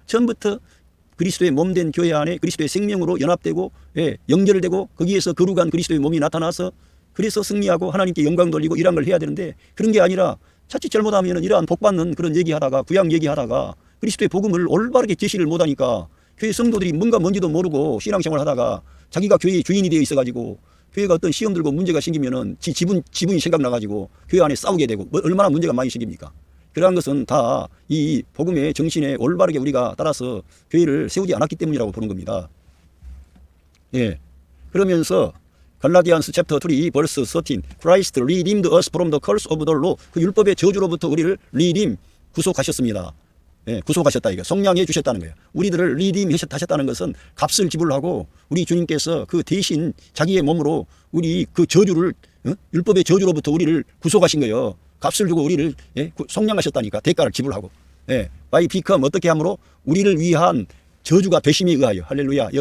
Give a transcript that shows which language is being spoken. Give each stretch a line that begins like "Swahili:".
Korean: 처음부터 그리스도의 몸된 교회 안에 그리스도의 생명으로 연합되고 연결되고 거기에서 거룩한 그리스도의 몸이 나타나서 그래서 승리하고 하나님께 영광 돌리고 이런 걸 해야 되는데 그런 게 아니라 자칫 잘못하면 이러한 복받는 그런 얘기하다가 구약 얘기하다가 그리스도의 복음을 올바르게 제시를 못하니까 교회 성도들이 뭔지도 모르고 신앙생활 하다가 자기가 교회의 주인이 되어 있어가지고 교회가 어떤 시험 들고 문제가 생기면은 지분이 생각나가지고 교회 안에 싸우게 되고 얼마나 문제가 많이 생깁니까? 그러한 것은 다 이 복음의 정신에 올바르게 우리가 따라서 교회를 세우지 않았기 때문이라고 보는 겁니다. 예. 그러면서 갈라디안스 챕터 3
English: verse 13 Christ redeemed us from the curse of the law.
Korean: 그 율법의 저주로부터 우리를 redeem 구속하셨습니다. 예, 구속하셨다 이거 성량해 주셨다는 거예요. 우리들을 redeem 하셨다는 것은 값을 지불하고 우리 주님께서 그 대신 자기의 몸으로 우리 그 저주를 율법의 저주로부터 우리를 구속하신 거예요. 값을 주고 우리를 속량하셨다니까 대가를 지불하고
English: by become
Korean: 어떻게 함으로 우리를 위한 저주가 되심에 의하여 할렐루야.